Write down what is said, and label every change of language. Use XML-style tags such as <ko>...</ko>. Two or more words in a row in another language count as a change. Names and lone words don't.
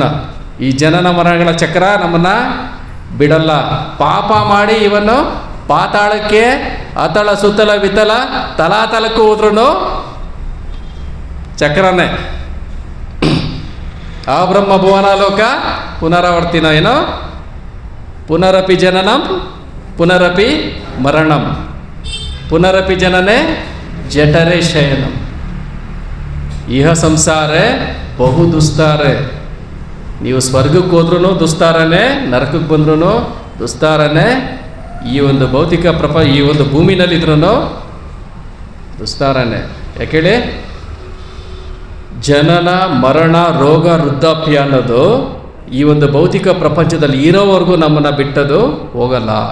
<kn>ಈ ಜನನ ಮರಣಗಳ ಚಕ್ರ ನಮ್ಮನ್ನು ಬಿಡಲ್ಲ. ಪಾಪ ಮಾಡಿ ಇವನ್ನು ಪಾತಾಳಕ್ಕೆ ಅತಳ ಸುತ್ತಲ ವಿತಲ ತಲಾತಲಕ್ಕೂ ಹೋದ್ರೂ ಚಕ್ರನೇ.</kn> <sa>ಆ ಬ್ರಹ್ಮ ಭುವನಾಲೋಕ ಪುನರಾವರ್ತಿನ ಏನೋ ಪುನರಪಿ ಜನನಂ ಪುನರಪಿ ಮರಣಂ ಪುನರಪಿ ಜನನೇ ಜಠರೇ ಶಯನಂ ಇಹ ಸಂಸಾರೇ ಬಹು ದುಸ್ತಾರೆ.</sa> <kn>ನೀವು ಸ್ವರ್ಗಕ್ಕೆ ಹೋದ್ರೂ ದುಸ್ತಾರನೇ, ನರಕಕ್ಕೆ ಬಂದ್ರೂ ದುಸ್ತಾರನೇ, ಈ ಒಂದು ಭೌತಿಕ ಈ ಒಂದು ಭೂಮಿನಲ್ಲಿದ್ರೂ ದುಸ್ತಾರನೇ. ಯಾಕೇಳಿ ಜನನ ಮರಣ ರೋಗ ವೃದ್ಧಾಪ್ಯ ಅನ್ನೋದು ಈ ಒಂದು ಭೌತಿಕ ಪ್ರಪಂಚದಲ್ಲಿ ಇರೋವರೆಗೂ ನಮ್ಮನ್ನು ಬಿಟ್ಟದು ಹೋಗಲ್ಲ.</kn>